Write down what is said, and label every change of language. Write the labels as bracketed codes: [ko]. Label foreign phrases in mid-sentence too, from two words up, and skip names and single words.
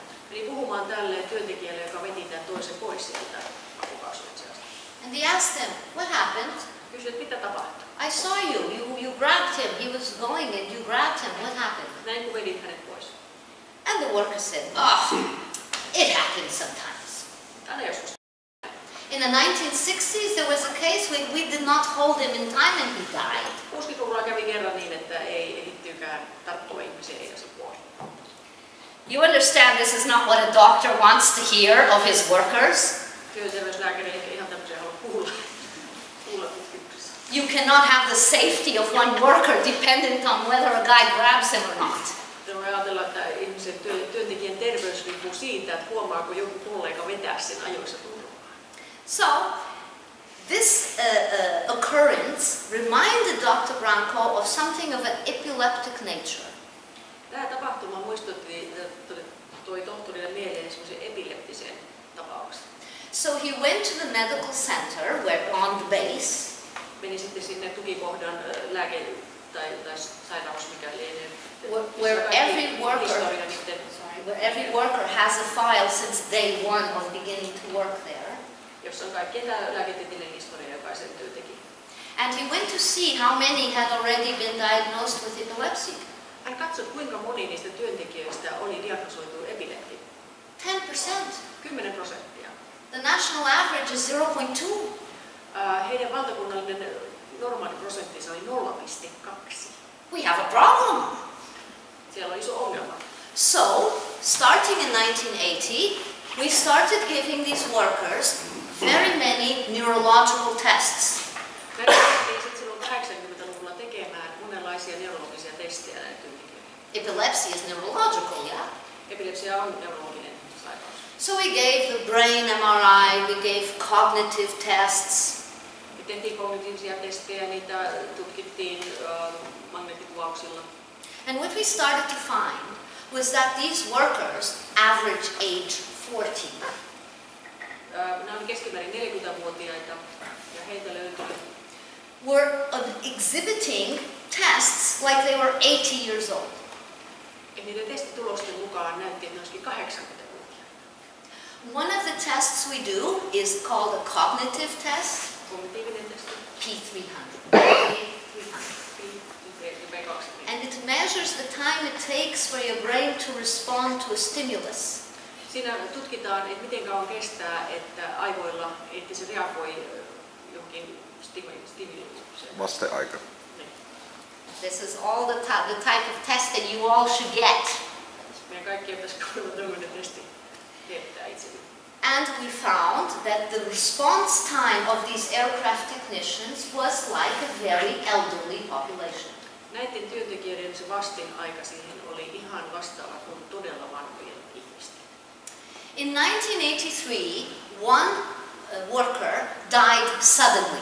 [fi] Eli puhumaan tälle työntekijälle, joka veti tämän toisen pois sieltä pakokaasuitseasta. [en] And he asked him, what happened? [fi] Kysyi, että mitä tapahtui? [en] I saw you grabbed him, he was going and you grabbed him, what happened? [fi] Näin kun vedit hänet pois. [en] And the worker said, it happens sometimes. [fi] Aina joskus. [en] In the 1960s there was a case when we did not hold him in time and he died. [fi] 60-luvulla kävi kerran niin, että ei ehdittyykään tarttua ihmiseen ja se kuoli. [en] You understand this is not what a doctor wants to hear of his workers? [fi] Työterveyslääkäri ei ihan tämmöisiä halua kuulla tutkimuksessa. [en] You cannot have the safety of one worker dependent on whether a guy grabs him or not. [fi] Voi ajatella, että ihmisen työntekijän terveys riippuu siitä, että huomaako joku kollega vetää sen ajoissa turvaan. [en] So, this occurrence reminded Dr. Branco of something of an epileptic nature. [fi] Tämä tapahtuma toi tohtorille mieleen semmoisen epileptisen tapauksen. [en] So he went to the medical center where on the base. [fi] Meni sitten sinne tukikohdan tai sairaus mikä lienee. [en] Where every worker has a file since day one of beginning to work there. [fi] Jossa on kaikkien lääketieteellinen historia jokaisen työntekijän. [en] And he went to see how many had already been diagnosed with epilepsy. [fi] Hän katsoi, kuinka moni niistä työntekijöistä oli diagnosoitu epilepti. [en] 10%. [fi] 10%. [en] The national average is 0.2. [fi] Heidän valtakunnallinen normaali prosenttinsa oli 0,2. [en] We have a problem. [fi] Siellä on iso ongelma. [en] So, starting in 1980, we started giving these workers very many neurological tests. [fi] Me lähdettiin sitten silloin 80-luvulla tekemään monenlaisia neurologisia testejä näille työntekijöille. [en] Epilepsy is neurological, yeah? [fi] Epilepsia on neurologinen sairaus. [en] So we gave the brain MRI, we gave cognitive tests. [fi] Me tehtiin kognitiivisia testejä, niitä tutkittiin magneettikuvauksilla. [en] And what we started to find was that these workers, average age 40, [fi] Nämä oli keskimäärin 40-vuotiaita ja heitä löytyi [en] were exhibiting tests like they were 80 years old. [fi] ja niiden testitulosten mukaan näytti, että ne olisikin 80-vuotiaita. [en] One of the tests we do is called a cognitive test, [fi] Kognitiivinen testi. [en] P300. [fi] P300. [en] And it measures the time it takes for your brain to respond to a stimulus. [fi] Siinä tutkitaan, että miten kauan kestää, että aivoilla, että se reagoi johonkin stimulukseen. Vasteaika. [en] This is all the type of test that you all should get. [fi] Meidän kaikkien pitäisi kuulla tämmöinen testi teettää itselle. [en] And we found that the response time of these aircraft technicians was like a very elderly population. [fi] Näiden työntekijöiden se vasteaika siihen oli ihan vastaava kuin todella vanhojen ihmisten. [en] In 1983, one worker died suddenly.